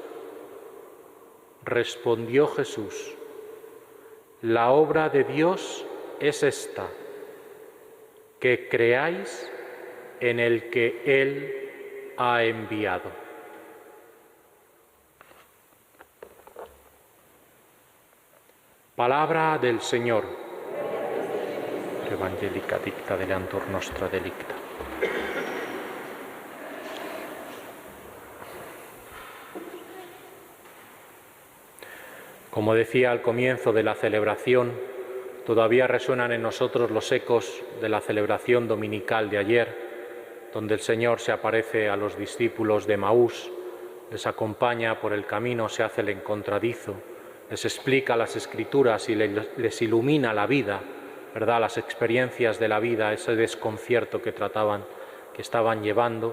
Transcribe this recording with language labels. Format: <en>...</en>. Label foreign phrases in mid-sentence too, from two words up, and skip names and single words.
<es>Respondió Jesús: la obra de Dios es esta, que creáis en el que Él ha enviado. Palabra del Señor.</es> <la>Evangelica dicta deleantur nostra delicta.</la> <es>Como decía al comienzo de la celebración, todavía resuenan en nosotros los ecos de la celebración dominical de ayer, donde el Señor se aparece a los discípulos de Emaús, les acompaña por el camino, se hace el encontradizo, les explica las Escrituras y les ilumina la vida, ¿verdad?, las experiencias de la vida, ese desconcierto que estaban llevando.</es>